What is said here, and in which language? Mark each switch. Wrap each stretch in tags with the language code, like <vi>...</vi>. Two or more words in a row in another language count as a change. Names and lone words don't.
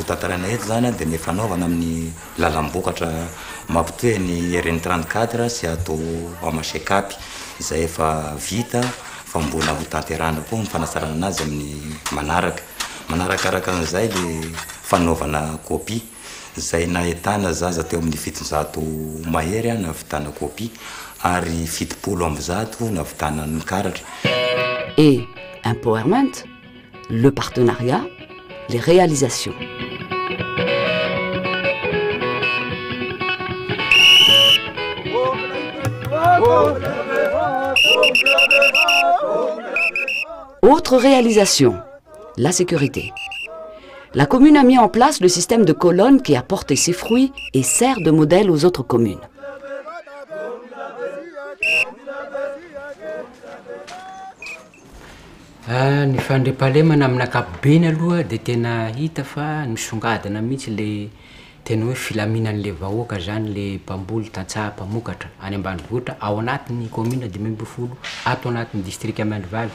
<mg>tantarana eto zany dia ny fanaovana amin'ny lalam-bokatra mampitohy ny RN34 sy ato à Masekap izay efa vita fa mbola ho tanterana koa ny fanasarana anazy amin'ny manarakaraka an'izay le fanaovana copie izay nahitana zaza teo amin'ny 700 mahery nahavitana copie ary 70 amby zato nahavitana ny karatra.</mg> <fr>Et empowerment, le partenariat, les réalisations. Autre réalisation, la sécurité. La commune a mis en place le système de colonnes qui a porté ses fruits et sert de modèle aux autres communes.</fr> <mg>Ny fandriampahalemana amin'ny ankapobeny aloha dia tena hita fa nisongadina mihitsy le tena hoe filaminan'le vahoaka zany le mpamboly tantsaha mpamokatra any ambanivohitra ao anatin'ny commune 1020 ato anatin'ny district Mandravy.</mg>